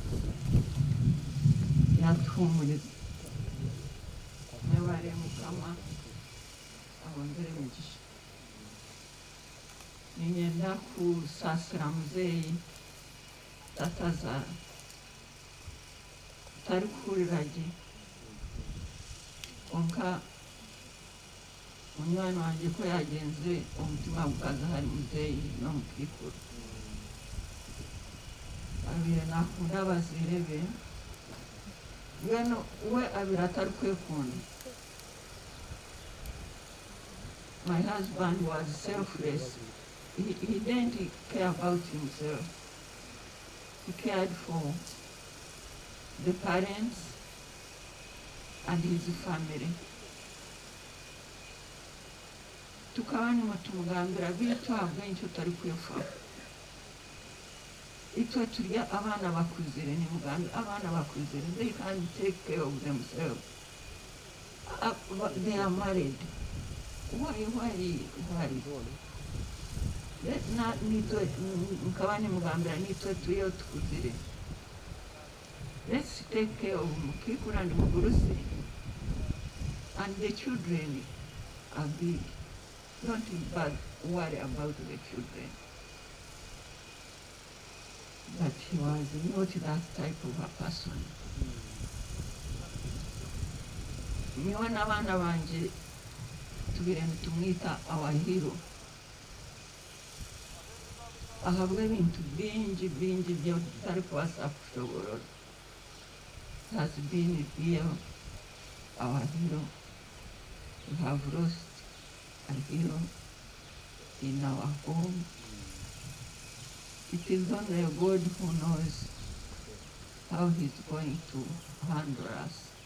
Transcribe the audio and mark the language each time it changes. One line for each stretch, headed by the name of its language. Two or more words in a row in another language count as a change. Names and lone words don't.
Nyankole: yatuhumuriza mwebale Mukama abongere imigisha ninyenda kusasira muzeeyi tatazara tari kuhurirage konka munywani wanje ko yagenze omutima gukaza hari muzeeyi n'omukikuru abire nakunda abazaire be mbwenu we abire atari kwekunda.
English: My husband was selfless. He didn't care about himself. He cared for the parents and his family.
Nyankole: Tukaba nimwe tumugambira bitu abwenshi utari kwefa. Itwe turya abana bakuzire ni mugambira abana bakuzire.
English: They can take care of themselves. They are married. why?
Nyankole: Nitwe mukabani mugambira nitwe tuyo tukuzire.
English: Let's take care of Mukikura and Mugurusi. And the children are big. Don't worry about the children. But he was not that type of a person.
Nyankole: Niwe n'abana banje tubire tumwita
English: our hero.
Nyankole: Ahabwa ibintu bingi byo tutari kubasha kushobora.
English: Has been here, our hero. We have lost a hero in our home. It is only God who knows how he's going to handle us.